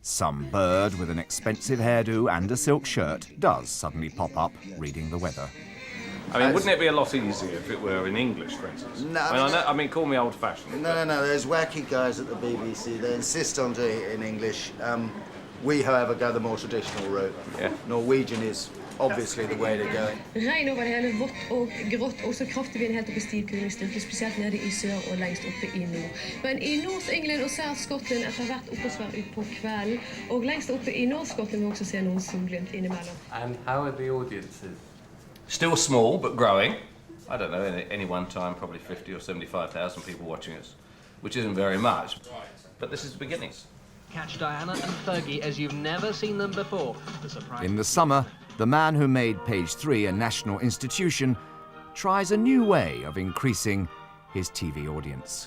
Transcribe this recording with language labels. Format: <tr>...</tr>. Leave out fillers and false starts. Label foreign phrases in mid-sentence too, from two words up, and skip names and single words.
<en>Some bird with an expensive hairdo and a silk shirt does suddenly pop up reading the weather. I mean, wouldn't it be a lot easier if it were in English, for instance? No, I mean, call me old-fashioned. No. There's wacky guys at the BBC. They insist on doing it in English. We, however, go the more traditional route. Yeah. Norwegian is obviously the way to go.</en> <no>Regn over hele, vått og grått, og så kraftig vind helt oppe i stivkulestyrke, spesielt nede i sør og lengst oppe i nord. Men i North England og South Scotland etter hvert oppholdsvær ut på kvelden, og lengst oppe i North Scotland vil også se noen solglimt innimellom.</no> <en>And how are the audiences? Still small, but growing. I don't know, at any one time, probably 50 or 75,000 people watching us, which isn't very much, but this is the beginnings. Catch Diana and Fergie as you've never seen them before. The surprise. In the summer, the man who made Page 3 a national institution tries a new way of increasing his TV audience.</en>